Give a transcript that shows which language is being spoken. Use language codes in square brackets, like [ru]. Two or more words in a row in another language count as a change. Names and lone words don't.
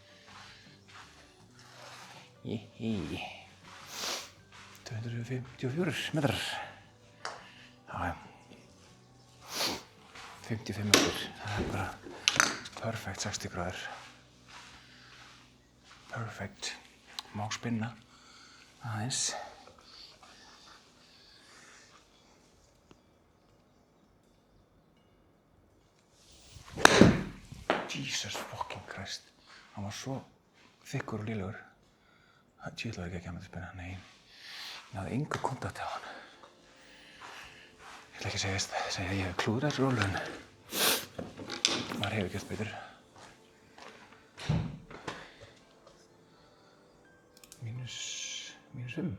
[is] Jíhí. 254 metrar. Já. 55 metrar. Það er bara perfect 60 gráður. Perfect. Má spinna aðeins. [en] Jesus fucking Christ. [is] Hann var svo þykkur og lélegur. Djöfull var ekki að með að spinna. Nei. Ég náði engu kontakt á hann. Ég ætla ekki að segja að ég hef klúðrað þessu rólu, en maður hefur gert betur. Mínus 5.